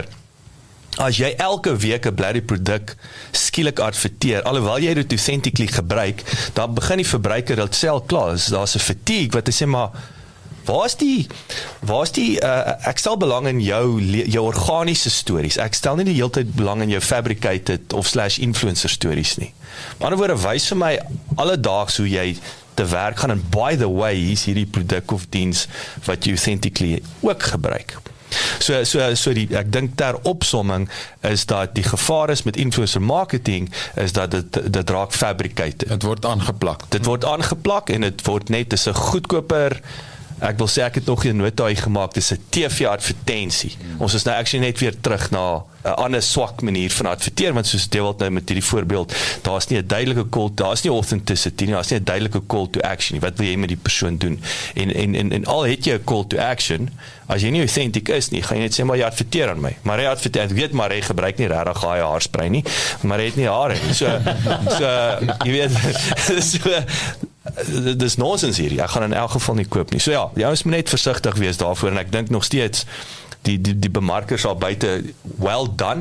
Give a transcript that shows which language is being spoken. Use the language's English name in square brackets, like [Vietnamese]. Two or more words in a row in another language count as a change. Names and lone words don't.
[Afrikaans] As jy elke week 'n blerrie produk skielik adverteer, alhoewel jy dit authentically gebruik, dan begin die verbruiker dit self klaar, daar's 'n fatigue, wat hy sê, maar waar is die ek stel belang in jou organiese stories, ek stel nie die hele tyd belang in jou fabricated of / [English] influencer stories [Afrikaans] nie. Maar ander woorde, wys vir my alledaags hoe jy te werk gaan, en [English] by the way, [Afrikaans] hier's hierdie produk of diens wat jy authentically ook gebruik. So ek dink ter opsomming is dat die gevaar is met [English] influencer marketing, [Afrikaans] is dat dit raak fabricated. Dit word aangeplak. Dit word aangeplak, en dit word net, dis 'n goedkoper, ek wil sê, ek het nog 'n nota gemaak, dis 'n TV-advertensie. Ons is nou actually net weer terug na 'n ander swak manier van adverteer, want soos Dewald nou met hierdie voorbeeld, daar's nie 'n duidelike call, daar's nie authenticity nie, daar's nie 'n duidelike [English] call to action [Afrikaans] nie. Wat wil jy met die persoon doen? En al het jy 'n [English] call to action, [Afrikaans] as jy nie authentic is nie, gaan jy net sê, maar jy adverteer aan my. Maar hy adverteer, ek weet, maar hy gebruik nie regtig haarspray nie, maar hy het nie hare nie. So jy weet, dis nonsens hier. Ek gaan in elk geval nie koop nie. So ja, jy moet net versigtig wees daarvoor, en ek dink nog steeds die bemarkers al buite, [English] well done.